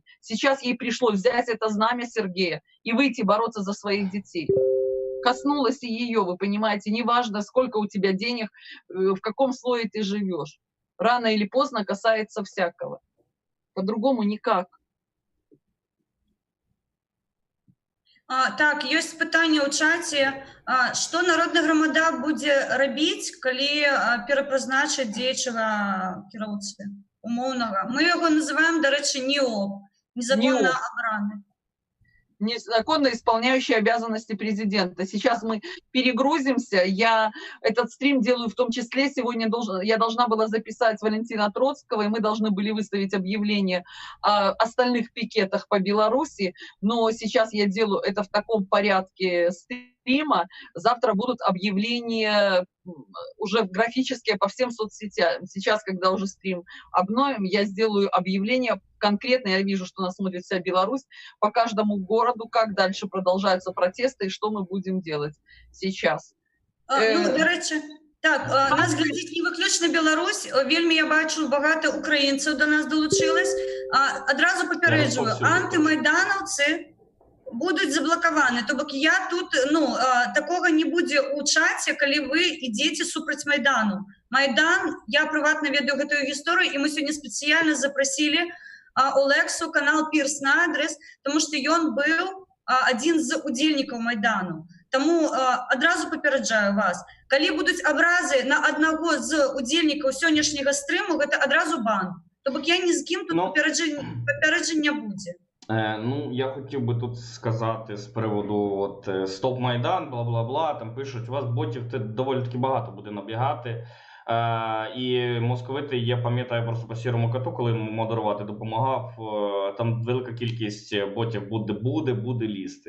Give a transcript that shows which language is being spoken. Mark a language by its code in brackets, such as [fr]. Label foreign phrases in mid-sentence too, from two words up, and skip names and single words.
[ru] Сейчас ей пришлось взять это знамя Сергея и выйти бороться за своих детей. Коснулось и ее, вы понимаете, неважно, сколько у тебя денег, в каком слое ты живешь. Рано или поздно касается всякого. По-другому никак. Так, [be] ёсць пытанне ў чаце. Што народная грамада будзе рабіць, калі перапрызначаць дзеючага кіроўцы умоўнага? Мы яго называем, дарэчы, НИО, незаконна абраны. [ru] Незаконно исполняющий обязанности президента. Сейчас мы перегрузимся. Я этот стрим делаю в том числе. Сегодня я должна была записать Валентина Троцкого, и мы должны были выставить объявление о остальных пикетах по Беларуси. Но сейчас я делаю это в таком порядке стрима. Завтра будут объявления уже графические по всем соцсетям. Сейчас, когда уже стрим обновим, я сделаю объявление конкретно. Я вижу, что нас смотрит вся Беларусь, по каждому городу, как дальше продолжаются протесты и что мы будем делать сейчас. [be] Ну, дарэчы, так, нас глядзіць не выключна Беларусь. Вельмі я бачу, багата украінцаў [uk] до нас долучилось. [be] Адразу папярэджваю, антымайданаўцы будуць заблакаваны. То бок я тут, такога не будзе ў чаце, калі вы ідзеце супраць Майдану. Майдан, я прыватна ведаю гэтую гісторыю, і мы сёння спецыяльна запрасілі Олексу, канал Пірс на адрес, тому што ён быў адзін з удзельнікаў Майдану. Таму адразу папераджаю вас, калі будуць абразы на аднаго з удзельнікаў сённяшняга стрыму, гэта адразу бан. То бок я ні з кім тут папярэджання будзе. [uk] Ну, я хотів би тут сказати з приводу Стоп Майдан, бла-бла-бла, там пишуть, у вас ботів доволі таки багато буде набігати. І московити, я пам'ятаю просто по Сірому коту, коли йому модерувати допомагав, там велика кількість ботів буде лізти.